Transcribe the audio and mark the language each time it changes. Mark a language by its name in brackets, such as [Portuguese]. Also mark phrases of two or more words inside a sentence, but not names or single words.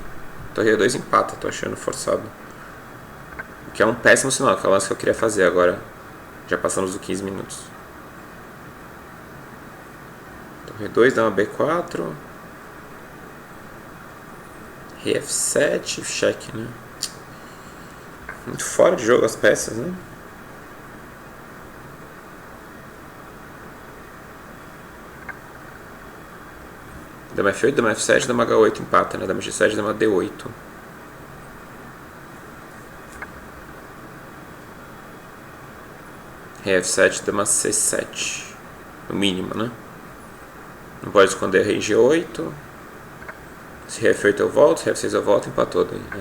[Portuguese] Torre E2 empata, tô achando forçado. O que é um péssimo sinal, que é o lance que eu queria fazer agora. Já passamos dos 15 minutos. Torre E2, dama B4. Rei F7, cheque, né? Muito fora de jogo as peças, né? Dama F8, dama F7, dama H8 empata, né? Dama G7, dama D8. Rei F7, dama C7. No mínimo, né? Não pode esconder rei G8. Se rei F8 eu volto, se rei F6 eu volto, empatou daí, né?